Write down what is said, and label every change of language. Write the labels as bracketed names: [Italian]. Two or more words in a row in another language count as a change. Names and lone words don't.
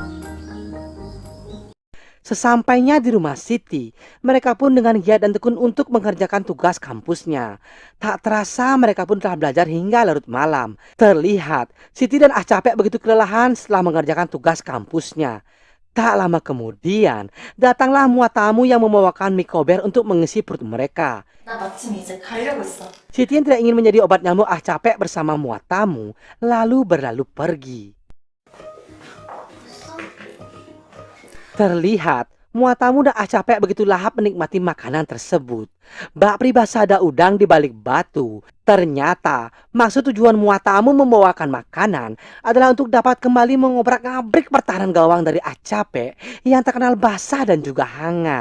[Indonesian] Sesampainya di rumah Siti, mereka pun dengan giat dan tekun untuk mengerjakan tugas kampusnya. Tak terasa mereka pun telah belajar hingga larut malam. Terlihat, Siti dan Ah Capek begitu kelelahan setelah mengerjakan tugas kampusnya. Tak lama kemudian, datanglah Muatamu yang membawakan mikober untuk mengisi perut mereka. [Korean] 나 마침 이제 가려고 있어. [Indonesian] Siti yang tidak ingin menjadi obat nyamuk Ah Capek bersama Muatamu, lalu berlalu pergi. Terlihat, Muatamu dan Ah Capek begitu lahap menikmati makanan tersebut. Bak pribasada udang di balik batu. Ternyata, maksud tujuan Muatamu membawakan makanan adalah untuk dapat kembali mengobrak-abrik pertahanan gawang dari Ah Capek yang terkenal basah dan juga hangat.